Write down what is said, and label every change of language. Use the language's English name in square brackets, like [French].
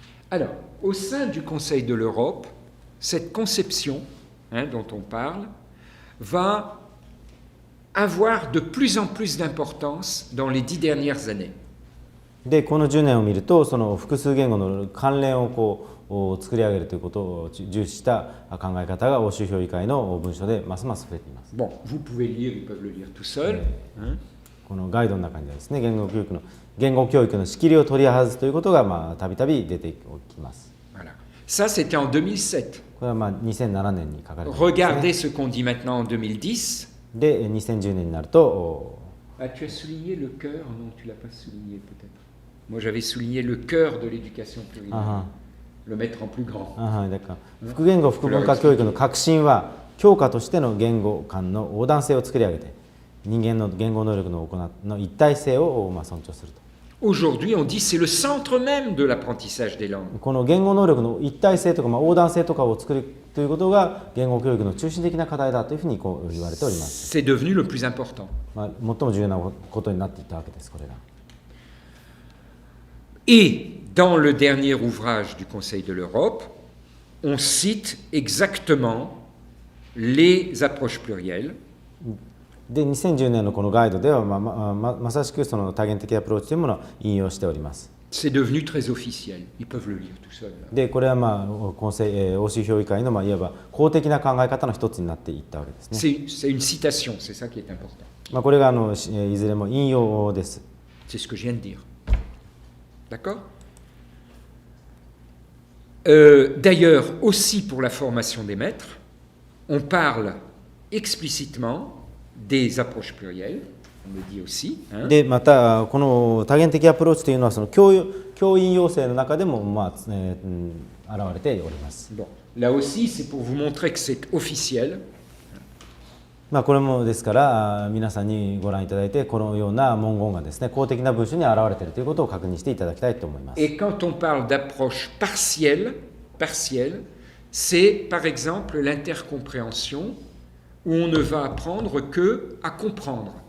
[French] Alors, au sein du Conseil de l'Europe, cette conception dont on parle va avoir de plus en plus d'importance dans les 10 dernières années. [Japanese] でこの10年を見るとその複数言語の関連を作り上げるということを重視した考え方が欧州評議会の文書でますます増えています。 [French] Bon, vous pouvez lire, ils peuvent le lire tout seuls. Hein. [Japanese] このガイドの中にはですね、言語教育の仕切りを取り外すということがたびたび出てきます。 [French] Voilà. Ça, c'était en 2007. [Japanese] これは2007年に書かれています、ね。 [French] Regardez ce qu'on dit maintenant en 2010. [Japanese] で2010年になると [French] Ah, tu as souligné le cœur? Non, tu l'as pas souligné peut-être. Moi, j'avais souligné le cœur de l'éducation plurielle. Le mettre en plus grand. [Japanese] だから複言語複文化教育の革新は教科としての言語間の横断性を作り上げて人間の言語能力の一体性を尊重すると。 [French] Aujourd'hui, on dit c'est le centre même de l'apprentissage des langues. [Japanese] この言語能力の一体性とか、横断性とかを作るということが言語教育の中心的な課題だというふうにこう言われております。 [French] C'est devenu le plus important. [Japanese] 最も重要なことになっていったわけです、これが。 [French] Et dans le dernier ouvrage du Conseil de l'Europe, on cite exactement les approches plurielles. [Japanese] で2010年のこのガイドでは、まさしくその多元的アプローチというものを引用しております。 [French] C'est devenu très officiel. Ils peuvent le lire tout seuls. [Japanese] でこれは欧州評議会のいわば公的な考え方の一つになっていったわけですね。 [French] C'est une citation, c'est ça qui est important. [Japanese] これがいずれも引用です。 [French] C'est ce que je viens de dire. D'accord? D'ailleurs, aussi pour la formation des maîtres, on parle explicitement des approches plurielles, on le dit aussi. [Japanese] でまたこの多元的アプローチというのはその教員養成の中でも現れております。 [French] Bon, là aussi, c'est pour vous montrer que c'est officiel. [Japanese] これもですから皆さんにご覧いただいてこのような文言がですね公的な文書に現れているということを確認していただきたいと思います。 [French] Et quand on parle d'approche partielle, c'est par exemple l'intercompréhension où on ne va apprendre que à comprendre.